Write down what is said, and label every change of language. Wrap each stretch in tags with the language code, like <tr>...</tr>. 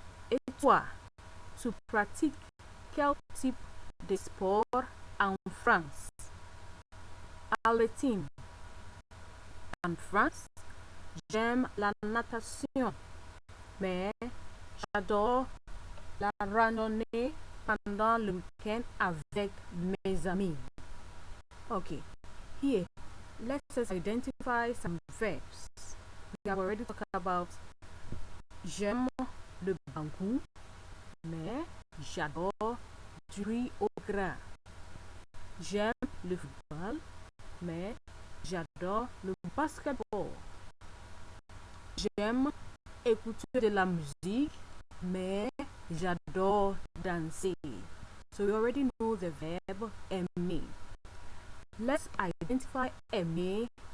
<fr>Et toi, tu pratiques quel type de sport en France? Albertine, en France, j'aime la natation, mais j'adore la randonnée pendant le week-end avec mes amis.</fr> <en>Okay, here, let us identify some verbs. We have already talked about</en> <fr>j'aime le bangou, mais j'adore du riz au gras. J'aime le football, mais j'adore le basketball. J'aime écouter de la musique, mais j'adore danser.</fr> <en>So we already know the verb aimer. Let's identify aimer</en>